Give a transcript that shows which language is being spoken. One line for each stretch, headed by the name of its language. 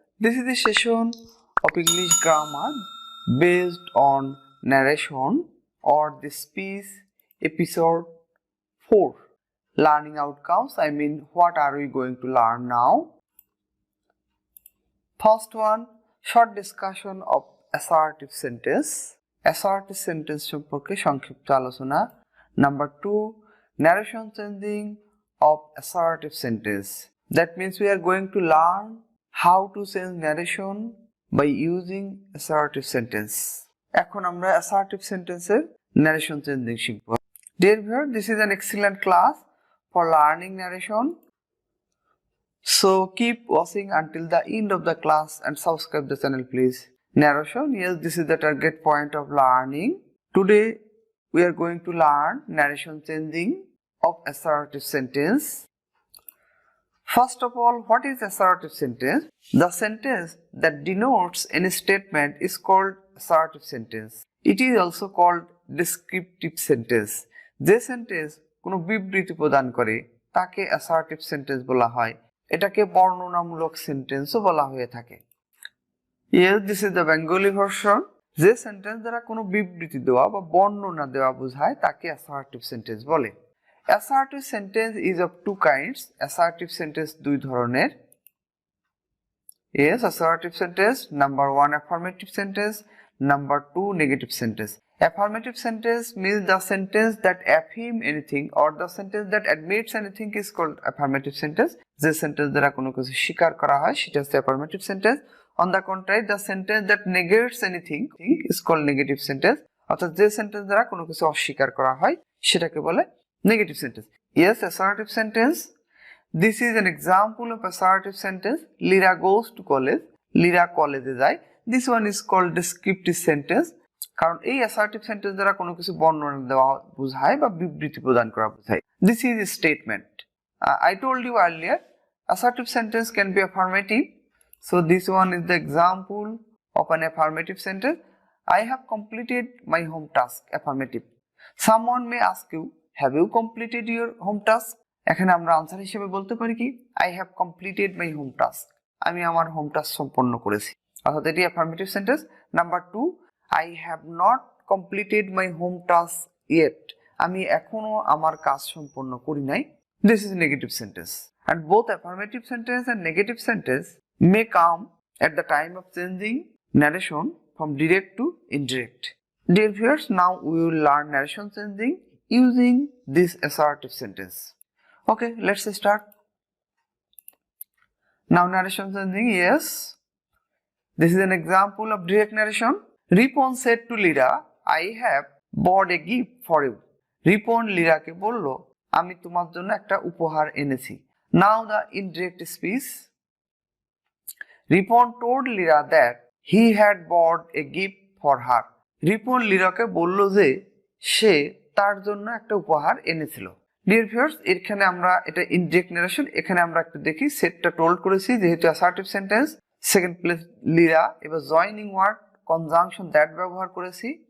English: This is the session of English grammar based on narration or the speech episode 4. Learning outcomes, I mean what are we going to learn now? First one, short discussion of assertive sentence.
Bangla: Assertive sentence সম্পর্কে সংক্ষিপ্ত আলোচনা।
English: Number 2, narration changing of assertive sentence. That means we are going to learn how to change narration by using assertive sentence.
Bangla: এখন আমরা assertive sentence এর narration changing শিখব।
English: Dear viewer, this is an excellent class for learning narration. So keep watching until the end of the class and subscribe the channel please. Narration, yes, this is the target point of learning. Today we are going to learn narration changing of assertive sentence. First of all, what is assertive sentence? The sentence that denotes any statement is called assertive sentence. It is also called descriptive sentence.
Bangla: যে sentence কোনো বিবৃতি প্রদান করে তাকে assertive sentence বলা হয়। এটাকে বর্ণনামূলক সেন্টেন্সও বলা হয়ে থাকে।
English: Yes, this is the Bengali version.
Bangla: যে সেন্টেন্স দ্বারা কোনো বিবৃতি দেওয়া বা বর্ণনা দেওয়া বোঝায় তাকে assertive sentence বলে।
English: Assertive sentence is of two kinds.
Bangla: Assertive sentence দুই ধরনের।
English: Yes, assertive sentence, number 1 affirmative sentence, number 2 negative sentence. Affirmative sentence means the sentence that affirms anything or the sentence that admits anything is called affirmative sentence.
Bangla: যে sentence দ্বারা কোনো কিছু স্বীকার করা হয় সেটা হচ্ছে affirmative sentence.
English: On the contrary, the sentence that negates anything is called negative sentence.
Bangla: অর্থাৎ যে সেন্টেন্স দ্বারা কোনো কিছু অস্বীকার করা হয় সেটাকে বলে negative sentence.
English: Yes, assertive sentence. This is an example of assertive sentence. Lira goes to college.
Bangla: Lira college যায়.
English: This one is called descriptive sentence.
Bangla: কারণ এই assertive sentence দ্বারা কোনো কিছু বর্ণনা দেওয়া বোঝায় বা বিবৃতি প্রদান করা বোঝায়।
English: This is a statement. I told you earlier, assertive sentence can be affirmative. So this one is the example of an affirmative sentence. I have completed my home task. Affirmative. Someone may ask you, have you completed your home task?
Bangla: এখানে আমরা answer হিসেবে বলতে পারি কি
English: I have completed my home task.
Bangla: আমি আমার home task সম্পন্ন করেছি। অর্থাৎ এটি affirmative sentence.
English: Number 2, I have not completed my home task yet.
Bangla: আমি এখনো আমার কাজ সম্পন্ন করি নাই।
English: This is negative sentence. And both affirmative sentence and negative sentence may come at the time of changing narration from direct to indirect. Dear viewers, now we will learn narration changing using this assertive sentence. Okay, let's start. Now narration changing, yes. This is an example of direct narration. Ripon said to Lira, I have bought a gift for you.
Bangla: Ripon Liraকে বলল, আমি তোমার জন্য একটা উপহার এনেছি।
English: Now the indirect speech. Ripon told Lira that he had bought a gift for her.
Bangla: Ripon Liraকে বলল যে সে তার জন্য একটা উপহার এনেছিল। Dear viewers, এখানে আমরা এটা indirect narration, এখানে আমরা একটু দেখি সেটটা টোল্ড করেছি যেহেতু assertive sentence, second place Lira, এবার জয়নিং ওয়ার্ড কনজাংশন দ্যাট ব্যবহার করেছি।